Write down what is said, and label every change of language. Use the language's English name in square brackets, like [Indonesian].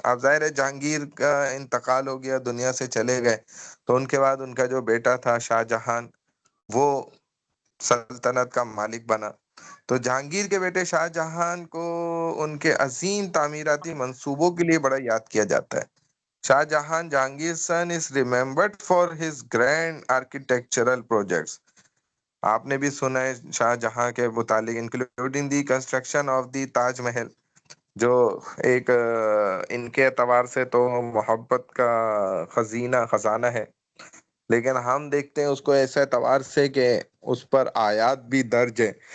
[Urdu] اب ظاہر ہے جہانگیر کا انتقال ہو گیا, دنیا سے چلے گئے, تو ان کے بعد ان کا جو بیٹا تھا شاہ جہاں وہ سلطنت کا مالک بنا. تو جہانگیر کے بیٹے شاہ جہاں کو ان کے عظیم تعمیراتی منصوبوں کے لیے بڑا یاد کیا جاتا ہے. شاہ جہاں جہانگیر سن [English] is remembered for his grand architectural projects. [Urdu] آپ نے بھی سنا ہے شاہ جہاں کے متعلق [English] including the construction of the Taj Mahal, [Urdu] جو ایک ان کے اعتبار سے تو محبت کا خزانہ ہے, لیکن ہم دیکھتے ہیں اس کو ایسے اعتبار سے کہ اس پر آیات بھی درج ہے